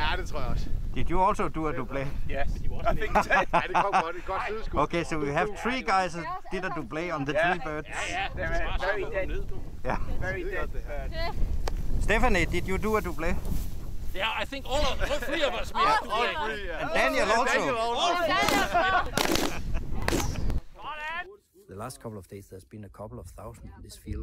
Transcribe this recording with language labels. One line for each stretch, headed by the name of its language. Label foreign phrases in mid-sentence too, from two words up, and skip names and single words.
Danish: Ja, det tror jeg også.
English: Did you also do a double? Yes, I think so.
Danish: Ja, det kom godt. Det godt sideskud.
English: Okay, so we have 3 guys that did a double on the 3 birds. Yeah, they're very dead. Yeah. Very dead. Stephanie, did you do a double? Yeah, I think all 3 of us. All 3, yeah. And Daniel also. The last couple of days there's been a couple of thousand in this field.